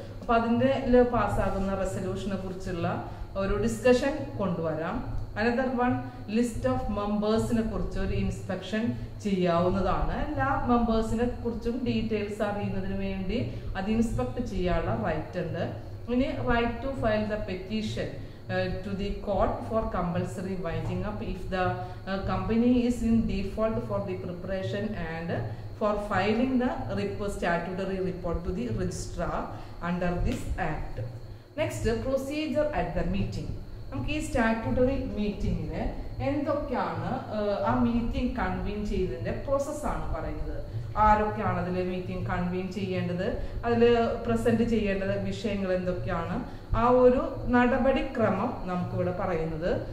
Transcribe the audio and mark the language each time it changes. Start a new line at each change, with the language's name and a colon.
Malayalam: അപ്പൊ അതിൻ്റെ പാസ്സാകുന്ന റെസൊല്യൂഷനെ കുറിച്ചുള്ള ഒരു ഡിസ്കഷൻ കൊണ്ടുവരാം. അനദർ വൺ, ലിസ്റ്റ് ഓഫ് മെമ്പേഴ്സിനെ കുറിച്ച് ഒരു ഇൻസ്പെക്ഷൻ ചെയ്യാവുന്നതാണ്. എല്ലാ മെമ്പേഴ്സിനെ കുറിച്ചും ഡീറ്റെയിൽസ് അറിയുന്നതിന് വേണ്ടി അത് ഇൻസ്പെക്ട് ചെയ്യാനുള്ള റൈറ്റ് ഉണ്ട്.
English: ഇനി right to file the petition to the court for compulsory winding up if the company is in default for the preparation and for filing the statutory report to the registrar under this act. Next, procedure at the meeting.
Malayalam: നമുക്ക് ഈ statutory മീറ്റിംഗിന് എന്തൊക്കെയാണ് ആ meeting convene ചെയ്തതിന്റെ പ്രോസസ്സാണ് പറയുന്നത്. ആരൊക്കെയാണ് അതിൽ meeting convene ചെയ്യേണ്ടത്, അതിൽ പ്രസന്റ് ചെയ്യേണ്ടത് വിഷയങ്ങൾ എന്തൊക്കെയാണ്, ആ ഒരു നടപടിക്രമം നമുക്കിവിടെ പറയുന്നത്.